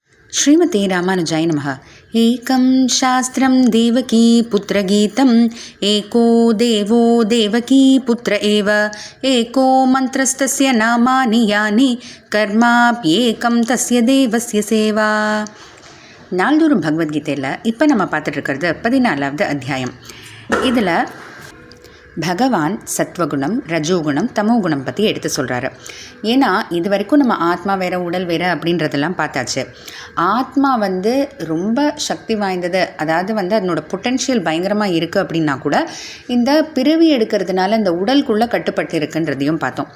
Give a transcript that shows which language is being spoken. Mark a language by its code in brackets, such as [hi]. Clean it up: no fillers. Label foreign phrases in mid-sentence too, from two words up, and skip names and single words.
[sa] श्रीमते रामानुजाय नमः। एकं शास्त्रं देवकी पुत्रगीतम् एको देवो देवकी पुत्र एव एको मन्त्रस्तस्य नामानि यानि कर्माप्येकं तस्य देवस्य सेवा. [ta] நாள்தோறும் பகவத்கீதையில் இப்போ நம்ம பார்த்துட்டு இருக்கிறது 14வது அத்தியாயம். இதில் பகவான் சத்வகுணம், ரஜோகுணம், தமோகுணம் பற்றி எடுத்து சொல்கிறாரு. ஏன்னா இது வரைக்கும் நம்ம ஆத்மா வேறு உடல் வேறு அப்படின்றதெல்லாம் பார்த்தாச்சு. ஆத்மா ரொம்ப சக்தி வாய்ந்தது, அதாவது அதனோட பொட்டென்ஷியல் பயங்கரமாக இருக்குது அப்படின்னா கூட இந்த பிறவி எடுக்கிறதுனால இந்த உடலுக்குள்ளே கட்டுப்பட்டு இருக்குன்றதையும் பார்த்தோம்.